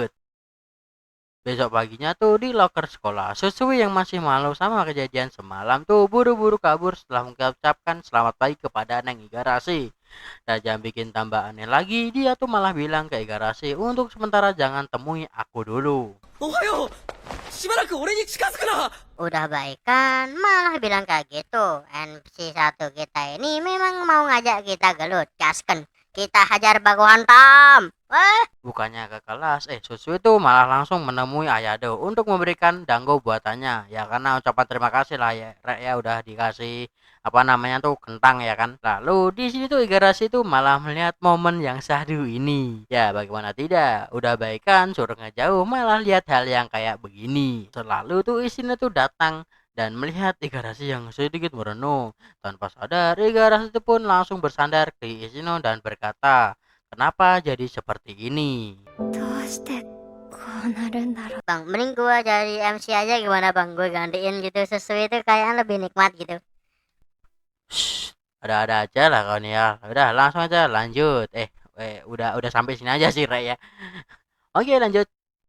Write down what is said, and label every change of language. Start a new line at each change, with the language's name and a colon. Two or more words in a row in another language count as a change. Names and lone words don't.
Indonesian: Besok paginya tuh di loker sekolah, Susui yang masih malu sama kejadian semalam tuh buru-buru kabur setelah mengucapkan selamat pagi kepada Neng Igarashi. Dan jangan bikin tambah aneh lagi, dia tuh malah bilang ke Igarashi untuk sementara jangan temui aku dulu.
Japanese: おはよう。しばらく俺に近づくな。
Indonesian: Udah baik kan? Malah bilang kayak gitu. MC 1 kita ini memang mau ngajak kita gelut. Gasken. Kita hajar baku hantam. Wah. Bukannya ke kelas, Susui itu malah langsung menemui Ayado untuk memberikan dango buatannya. Ya karena ucapan terima kasih lah ya, Rek ya udah dikasih apa namanya tuh kentang ya kan. Lalu di sini tuh Igarashi tuh malah melihat momen yang syahdu ini. Ya bagaimana tidak, udah baikan suruh ngejauh malah lihat hal yang kayak begini. Selalu tuh isinya tuh datang dan melihat Igarashi yang sedikit merenung. Tanpa sadar, Igarashi itu pun langsung bersandar ke Ishino dan berkata, kenapa jadi seperti ini?
Japanese: どうしてこうなるんだろう。
Indonesian: Bang, mending gua jadi MC aja gimana bang? Gue gantiin gitu sesuai itu kayaknya lebih nikmat gitu. Shh, ada-ada aja lah kawan ya. Udah langsung aja lanjut. Udah sampai sini aja sih Ray ya. Oke lanjut.